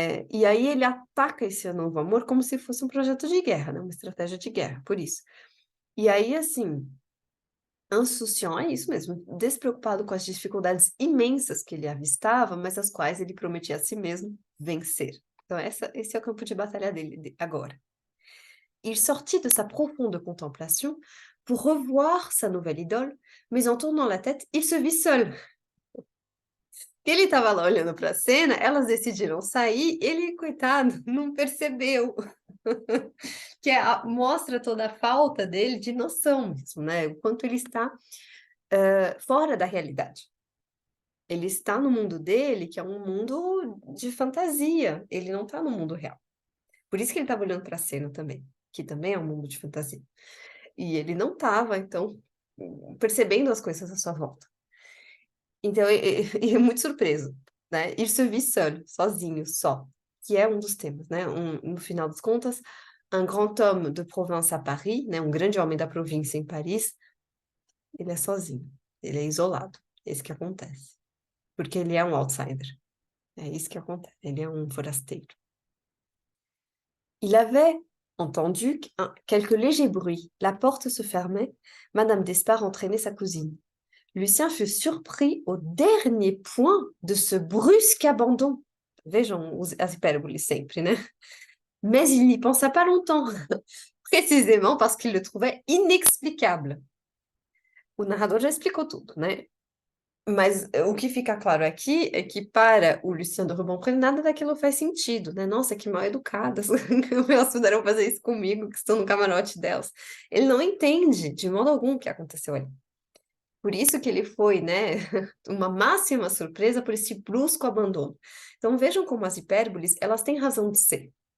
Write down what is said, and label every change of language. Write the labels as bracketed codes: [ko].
[pt] E aí ele ataca esse novo amor como se fosse um projeto de guerra, né? Uma estratégia de guerra, por isso. E aí, assim, insouciant é isso mesmo, despreocupado com as dificuldades imensas que ele avistava, mas as quais ele prometia a si mesmo vencer. Então, esse é o campo de batalha dele agora. [fr] Il sortit de sa profonde contemplation pour revoir sa nouvelle idole, mais en tournant la tête, il se vit seul. [pt] Ele estava lá olhando para a cena, elas decidiram sair, ele, coitado, não percebeu. Que mostra toda a falta dele de noção mesmo, né? O quanto ele está fora da realidade. Ele está no mundo dele, que é um mundo de fantasia, ele não está no mundo real. Por isso que ele estava olhando para a cena também, que também é um mundo de fantasia. E ele não estava, então, percebendo as coisas à sua volta. Então, ele é muito surpreso, né? [fr] Il se vit seul, [pt] sozinho, só, que é um dos temas, né? No final das contas, [fr] un grand homme de province à Paris, [pt] né? Um grande homem da província em Paris, ele é sozinho, ele é isolado, é isso que acontece. Porque ele é um outsider, é isso que acontece, ele é um forasteiro. [fr] Il avait entendu quelques légers bruits, la porte se fermait, Madame d'Espard entraînait sa cousine. Lucien fut surpris au dernier point de ce brusque abandon. [pt] Vejam as hipérboles sempre, né? [fr] Mais il n'y pensa pas longtemps, précisément parce qu'il le trouvait inexplicable. [pt] O narrador já explicou tudo, né? Mas o que fica claro aqui é que para o Lucien de Rubempré nada daquilo faz sentido, né? Nossa, que mal educadas, como elas puderam fazer isso comigo, que estou no camarote delas. Ele não entende de modo algum o que aconteceu ali. Por isso que ele foi, né, uma máxima surpresa por esse brusco abandono. Então vejam como as hipérboles, elas têm razão de ser.